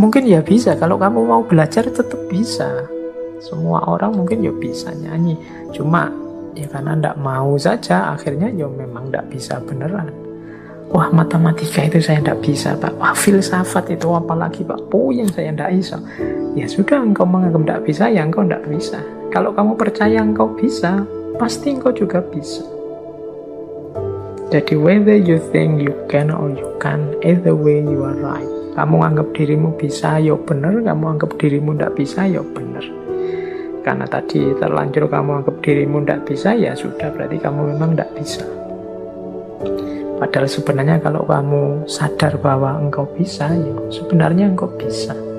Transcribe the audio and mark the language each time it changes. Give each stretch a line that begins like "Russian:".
Indonesian: Mungkin ya bisa, kalau kamu mau belajar tetap bisa. Semua orang mungkin ya bisa nyanyi, cuma ya karena ndak mau saja, akhirnya ya memang ndak bisa beneran. Wah, matematika itu saya ndak bisa Pak. Wah, filsafat itu apalagi Pak, puyeng saya ndak bisa. Ya sudah, engkau menganggap ndak bisa, ya engkau ndak bisa. Kalau kamu percaya engkau bisa, pasti engkau juga bisa.
English: Jadi whether you think you can or you can, either way you are right.
Indonesian: Kamu anggap dirimu bisa, ya benar. Kamu anggap dirimu ndak bisa, ya benar. Karena tadi terlanjur kamu anggap dirimu ndak bisa, ya sudah, berarti kamu memang ndak bisa. Padahal sebenarnya kalau kamu sadar bahwa engkau bisa, ya sebenarnya engkau bisa.